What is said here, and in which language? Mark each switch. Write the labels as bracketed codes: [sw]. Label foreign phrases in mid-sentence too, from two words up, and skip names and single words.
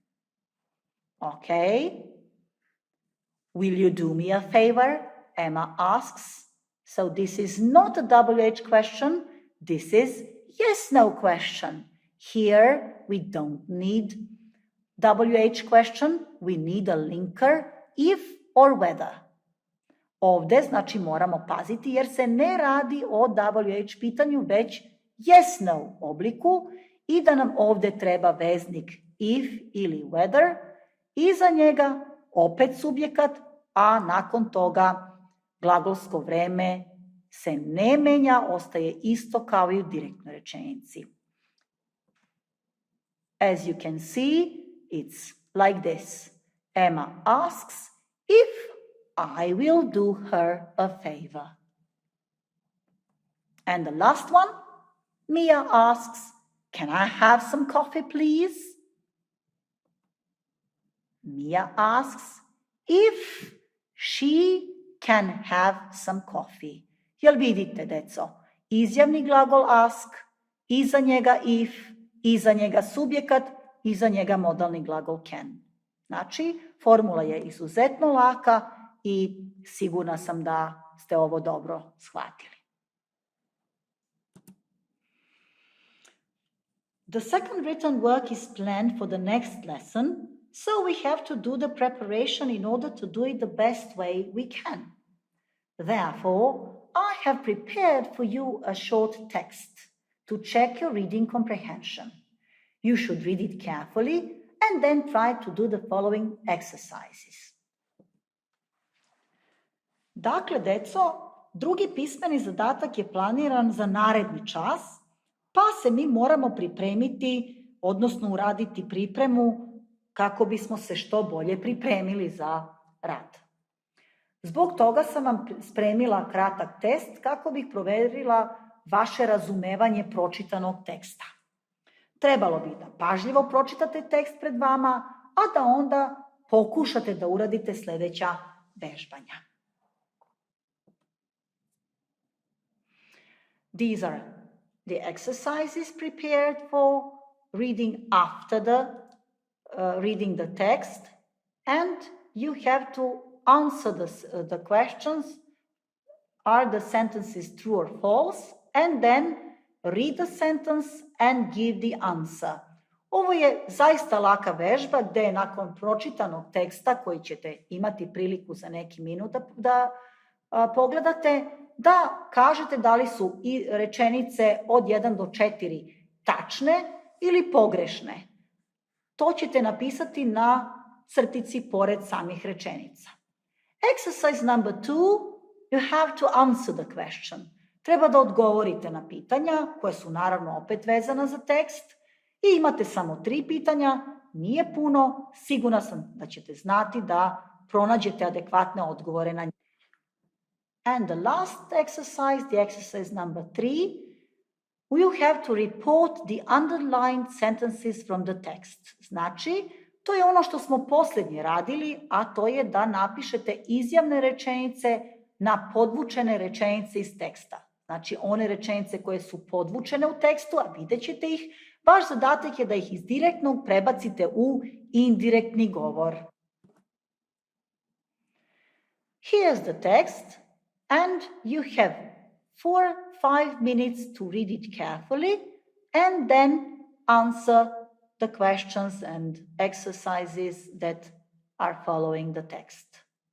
[en] Okay. Will you do me a favor? Emma asks. So this is not a WH question. This is yes-no question. Here we don't need WH question. We need a linker if or whether. [sr] Ovdje znači moramo paziti jer se ne radi o WH pitanju, već [en] yes-no [sr] obliku i da nam ovdje treba veznik if ili whether. Iza njega opet subjekat, a nakon toga glagolsko vreme se ne menja, ostaje isto kao i u direktnoj rečenici. [en] As you can see, it's like this. Emma asks if I will do her a favor. And the last one, Mia asks Can I have some coffee, please? Mia asks if she can have some coffee. [sr] Jel vidite, deco? Izjavni glagol ask, iza njega if, iza njega subjekat, iza njega modalni glagol can. Znači, formula je izuzetno laka i sigurna sam da ste ovo dobro shvatili. [en] The second written work is planned for the next lesson, so we have to do the preparation in order to do it the best way we can. Therefore, I have prepared for you a short text to check your reading comprehension. You should read it carefully and then try to do the following exercises. [sr] Dakle, deco, drugi pismeni zadatak je planiran za naredni čas, pa se mi moramo pripremiti, odnosno uraditi pripremu kako bismo se što bolje pripremili za rad. Zbog toga sam vam spremila kratak test kako bih proverila vaše razumevanje pročitanog teksta. Trebalo bi da pažljivo pročitate tekst pred vama, a da onda pokušate da uradite sljedeća vežbanja. [en] These are the exercises prepared for reading after reading the text, and you have to answer the questions. Are the sentences true or false? And then read the sentence and give the answer. [sr] Ovo je zaista laka vežba gde nakon pročitanog teksta koji ćete imati priliku za neki minut da pogledate, da kažete da li su i rečenice od 1 do 4 tačne ili pogrešne. To ćete napisati na crtici pored samih rečenica. [en] Exercise number 2, you have to answer the question. [sr] Treba da odgovorite na pitanja, koje su naravno opet vezana za tekst, i imate samo 3 pitanja, nije puno, sigurna sam da ćete znati da pronađete adekvatne odgovore na njih. [en] And the last exercise, the exercise number 3, you have to report the underlined sentences from the text. [sr] Znači, to je ono što smo posljednje radili, a to je da napišete izjavne rečenice na podvučene rečenice iz teksta. Znači, one rečenice koje su podvučene u tekstu, a vidjet ćete ih, vaš zadatak je da ih iz direktnog prebacite u indirektni govor. [en] Here's the text, and you have 4-5 minutes to read it carefully, and then answer the questions and exercises that are following the text.